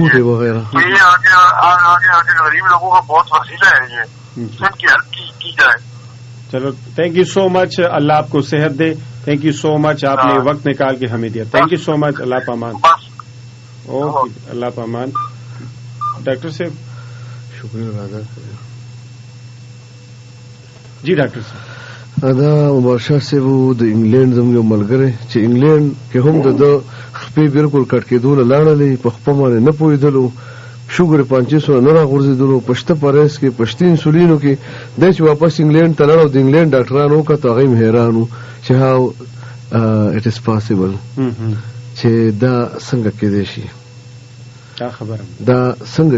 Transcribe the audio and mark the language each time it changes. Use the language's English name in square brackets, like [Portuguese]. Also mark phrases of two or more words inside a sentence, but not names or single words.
[Urdu] تو یہ آگے غریب لوگوں کا بہت وسیلہ ہے, یہ ان کی ہیلپ کی جائے. چلو [English] thank you so much, [Urdu] اللہ آپ کو صحت دے. [English] thank you so much, [Urdu] آپ نے وقت نکال کے ہمیں دیا. [English] thank you so much. [Urdu] اللہ پامان. اوکے اللہ پامان. ڈاکٹر صاحب شکریہ. جی ڈاکٹر صاحب [Pashto] دا مبارشاه صاحب د انګلند زموږ یو ملګری چې انګلند کې هم د خپې بالکل کټ کېدو لاړلې په خپه باندې نه پوهېدلو شوګر 500 نه راغورځېدلو پشته پرهیز کې پشتي انسولینو کې دی چې واپس انګلند ته لاړ او د انګلند ډاکټرانو وکړه هغه هم حیران وو چې [English] how it is possible [Pashto] چې دا څنګه کېدی شي دا څنګه